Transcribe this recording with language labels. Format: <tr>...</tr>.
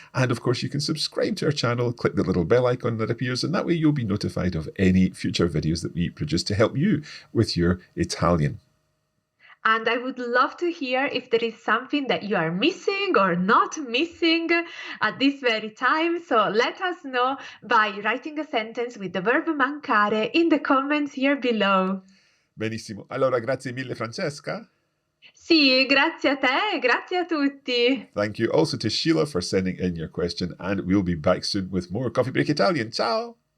<en>And of course, you can subscribe to our channel, click the little bell icon that appears, and that way you'll be notified of any future videos that we produce to help you with your Italian. And I would love to hear if there is something that you are missing or not missing at this very time. So let us know by writing a sentence with the verb mancare in the comments here below.</en> <it>Benissimo. Allora, grazie mille, Francesca. Sì, grazie a te, grazie a tutti.</it> <en>Thank you also to Sheila for sending in your question, and we'll be back soon with more Coffee Break Italian. Ciao!</en>